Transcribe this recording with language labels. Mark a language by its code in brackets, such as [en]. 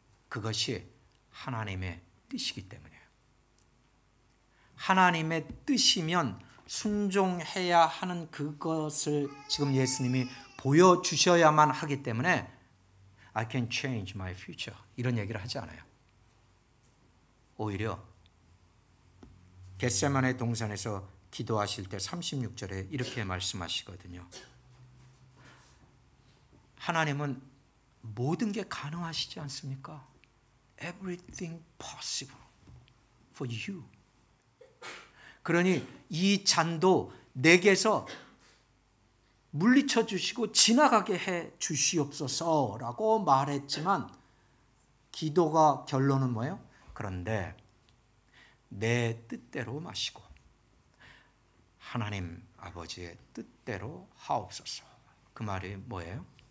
[ko] 그것이 하나님의 뜻이기 때문이에요. 하나님의 뜻이면 순종해야 하는 그것을 지금 예수님이 보여주셔야만 하기 때문에 [en] I can change my future [ko] 이런 얘기를 하지 않아요. 오히려 겟세마네 동산에서 기도하실 때 36절에 이렇게 말씀하시거든요. 하나님은 모든 게 가능하시지 않습니까? [en] Everything possible for you. [ko] 그러니 이 잔도 내게서 물리쳐 주시고 지나가게 해 주시옵소서라고 말했지만 기도가 결론은 뭐예요? 그런데 내 뜻대로 마시고 하나님 아버지의 뜻대로 하옵소서. 그 말이 뭐예요?